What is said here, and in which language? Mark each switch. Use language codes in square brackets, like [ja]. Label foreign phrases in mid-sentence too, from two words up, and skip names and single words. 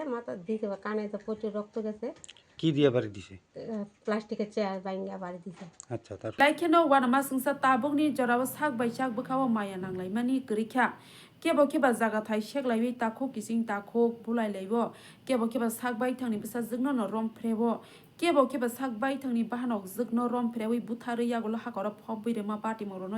[bn] মাথা দিছে, কানে তো প্রচুর রক্ত গেছে। কি দিয়ে বাড়ি দিছে? প্লাস্টিকের চেয়ার ভাঙিয়া বাড়ি দিছে। আচ্ছা, তারপর? [trp] Laikheno wana masungsa tabungni jorabo sak bai sak bukhawo maya nanglai mani grikha kebo keba jaga thai seklaiwi takho kising takho bulai laibo kebo keba sak bai thangni bisa jigno no rom frebo kebo keba sak bai thangni bahanok jigno rom frewi buthari yagolo hakora phobbi rema party morono